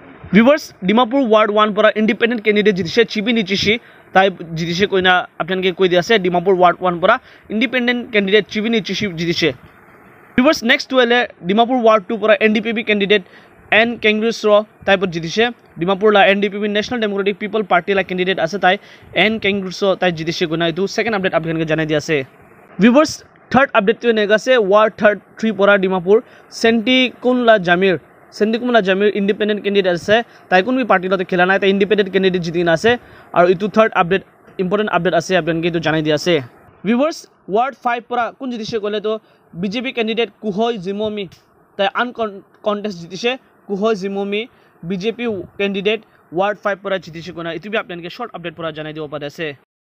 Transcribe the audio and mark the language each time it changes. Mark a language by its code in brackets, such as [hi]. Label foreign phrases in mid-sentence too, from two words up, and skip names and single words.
[nag] ভিউয়ার্স ডিমাপুর ওয়ার্ড 1 পৰা [en] independent candidate [nag] জিতিছে চিবি নিচিছি তাই জিতিছে কইনা আপনাকে কই দিছে ডিমাপুর ওয়ার্ড 1 পৰা [en] independent candidate [nag] চিবি নিচিছি জিতিছে [en] viewers next [nag] ওয়েলে ডিমাপুর ওয়ার্ড 2 পৰা এনডিপিপি ক্যান্ডিডেট এন কেংগ্ৰেছৰ টাইপত জিতিছে ডিমাপুৰ লা এনডিপিপি ন্যাশনাল ডেমোক্ৰেটিক পিপল পাৰ্টি লা ক্যান্ডিডেট আছে তাই এন কেংগ্ৰেছৰ তাই জিতিছে কইনা এটো [en] second update [nag] আপনাকে জানাই দি আছে [en] viewers third update [nag] তো এনেকা আছে ওয়ার্ড 3 পৰা ডিমাপুর সেন্টিকুমলা জামিৰ [en] independent candidate [nag] আছে তাই কোন পার্টি লতে খেলা নাই তাই [en] independent candidate [nag] জিতি না আছে আর ইটো [en] third update important update [nag] আছে আপনাকে তো জানাই দি আছে ভিউয়ার্স ওয়ার্ড 5 পৰা কোন জিতিছে কলে তো বিজেপি ক্যান্ডিডেট কুহয় জিমমি তাই আন কন্টেস্ট জিতিছে কুহয় জিমমি বিজেপি [en] candidate ward [nag] 5 পৰা জিতিছে কোনা ইটো বি আপনাকে [en] short update [nag] পৰা জানাই দিব পারে আছে